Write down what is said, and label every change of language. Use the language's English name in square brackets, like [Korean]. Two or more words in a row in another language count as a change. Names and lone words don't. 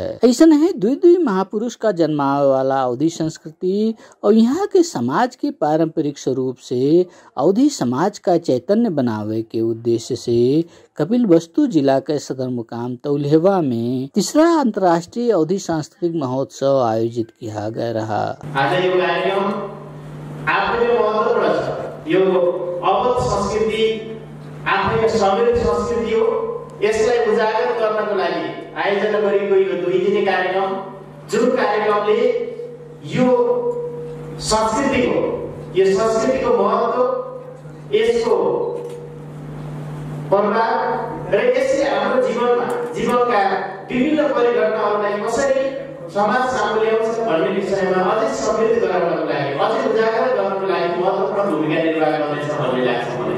[Awadhi] ऐसा है दुई महापुरुष का जन्मावे वाला अवधी संस्कृति और यहाँ के समाज के पारंपरिक स्वरूप से अवधी समाज का चैतन्य बनावे के उद्देश्य से कपिलवस्तु जिला के सदर मुकाम तौलेहवा में तीसरा अंतर्राष्ट्रीय अवधी सांस्कृतिक महोत्सव आयोजित किया गया रहा। [Nepali] आज यो कार्यक्रम आफै महत्त्वपूर्ण छ। यो अवध संस्कृति आफै समृद्ध संस्कृति हो। यसलाई उजागर गर्नको लागि आयोजना गरिएको यो 2 दिने कार्यक्रम, जुन कार्यक्रमले यो संस्कृतिको महत्त्व, यसको प्रभाव र यसले हाम्रो जीवनका विभिन्न परिघटनाहरूलाई कसरी समाज सामु ल्याउँछ भन्ने विषयमा अझै समृद्ध गराउनको लागि, अझै उजागर गर्नको लागि महत्त्वपूर्ण भूमिका निर्वाह गर्नेछ भन्ने लाग्छ मलाई।